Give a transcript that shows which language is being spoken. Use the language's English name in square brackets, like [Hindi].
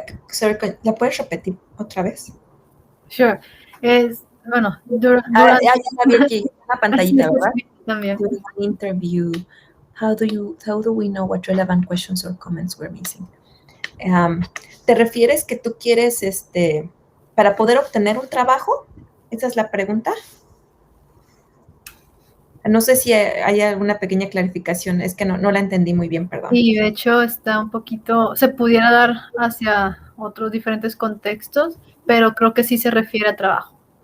[English] Sorry, [Spanish] ¿la puedes repetir otra vez? [English] Sure. [Spanish] Bueno, durante ya la vi aquí, una pantallita, ¿verdad? También. [English] During an interview, how do we know what relevant questions or comments we're missing? [Spanish] ¿Te refieres que tú quieres, para poder obtener un trabajo? ¿Esa es la pregunta? No sé si hay alguna pequeña clarificación, es que no la entendí muy bien, perdón. Y de hecho está un poquito, se pudiera dar hacia otros diferentes contextos, pero creo que sí se refiere a trabajo.